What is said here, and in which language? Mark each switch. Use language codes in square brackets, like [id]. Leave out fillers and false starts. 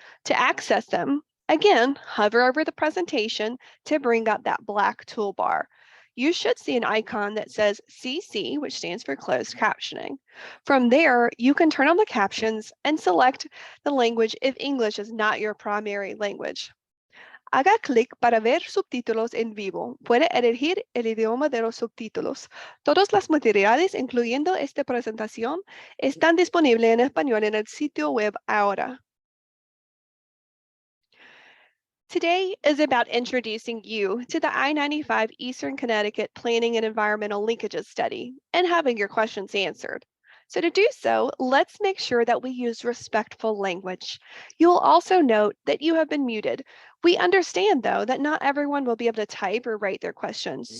[en] To access them, again, hover over the presentation to bring up that black toolbar. You should see an icon that says CC, which stands for closed captioning. From there, you can turn on the captions and select the language if English is not your primary language. [es] Haga clic para ver subtítulos en vivo. Puede elegir el idioma de los subtítulos. Todos los materiales, incluyendo esta presentación, están disponibles en español en el sitio web ahora. [en] Today is about introducing you to the I-95 Eastern Connecticut Planning and Environmental Linkages Study and having your questions answered. So to do so, let's make sure that we use respectful language. You will also note that you have been muted. We understand, though, that not everyone will be able to type or write their questions.